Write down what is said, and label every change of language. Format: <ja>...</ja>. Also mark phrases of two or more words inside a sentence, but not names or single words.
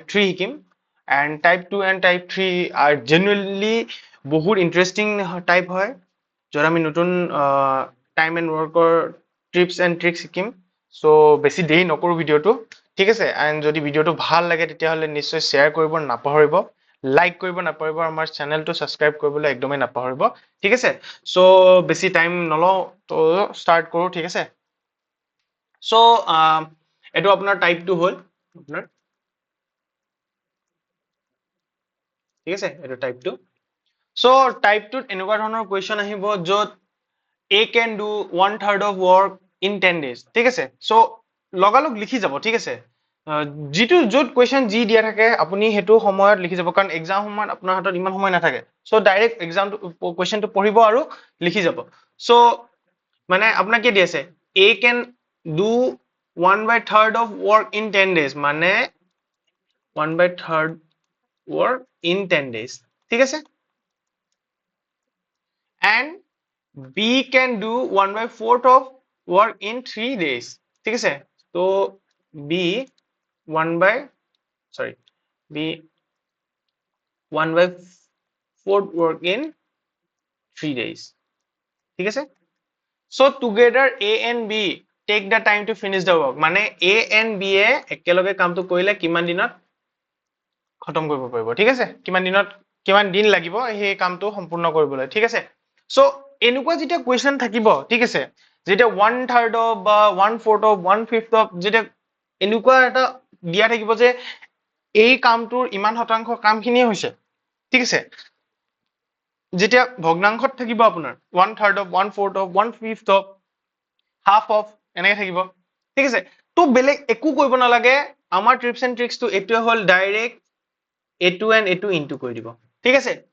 <as>3 শিকিম এণ্ড</as> <en>type 2 and type 3</en> <as>আৰ জেনুৱেনলি বহুত</as> <en>interesting type</en> <as>হয় য'ত আমি নতুন</as> <en>time and workৰ tips and tricks</en> <as>শিকিম বেছি দেৰি নকৰোঁ ভিডিঅ'টো ঠিক আছে এণ্ড যদি ভিডিঅ'টো ভাল লাগে তেতিয়াহ'লে নিশ্চয় শ্বেয়াৰ কৰিব নাপাহৰিব লাইক কৰিব নাপাহৰিব আমাৰ চেনেলটো ছাবস্ক্ৰাইব কৰিবলৈ একদমেই নাপাহৰিব ঠিক আছে বেছি টাইম নলওঁ তো ষ্টাৰ্ট কৰোঁ ঠিক আছে এইটো আপোনাৰ টাইপটো হ'ল আপোনাৰ ঠিক আছে এইটো টাইপটো টাইপটোত এনেকুৱা ধৰণৰ কুৱেশ্যন আহিব য'ত</as> <en>A can do 1/3 of work in 10</en> <as>days ঠিক আছে লগালগ লিখি যাব ঠিক আছে যিটো য'ত কুৱেশ্যন যি দিয়া থাকে আপুনি সেইটো সময়ত লিখি যাব কাৰণ এক্সাম সময়ত আপোনাৰ হাতত ইমান সময় নাথাকে</as> <en>direct examটো questionটো</en> <as>পঢ়িব আৰু লিখি যাব মানে আপোনাক কি দি আছে</as> <en>A can do 1/3 of work in 10 days</en> <as>মানে</as> <en>1/3 work in 10 days</en> <as>ঠিক আছে</as> <en>and B can do 1/4 of work in 3 days</en> <as>ঠিক আছে তো</as> <en>B 1/4 work in 3 days</en> <as>ঠিক আছে</as> <en>together A and B take the time to finish the work</en> <as>মানে</as> <en>A and B</en> <as>এ একেলগে কামটো কৰিলে কিমান দিনত খতম কৰিব পাৰিব ঠিক আছে কিমান দিন লাগিব সেই কামটো সম্পূৰ্ণ কৰিবলৈ ঠিক আছে এনেকুৱা যেতিয়া কুৱেশ্যন থাকিব ঠিক আছে যেতিয়া 1/3 বা 1/4 1/5 যেতিয়া এনেকুৱা এটা দিয়া থাকিব যে এই কামটোৰ ইমান শতাংশ কামখিনিয়ে হৈছে ঠিক আছে যেতিয়া ভগ্নাংশত থাকিব আপোনাৰ 1/3 1/4 1/5</as> <en>half of</en> <as>এনেকে থাকিব ঠিক আছে বেলেগ একো কৰিব নালাগে আমাৰ</as> <en>tips and tricksটো</en> <as>এইটোৱে হ'ল ডাইৰেক্ট এইটো এণ্ড এইটো ইনটু কৰি দিব ঠিক আছে</as>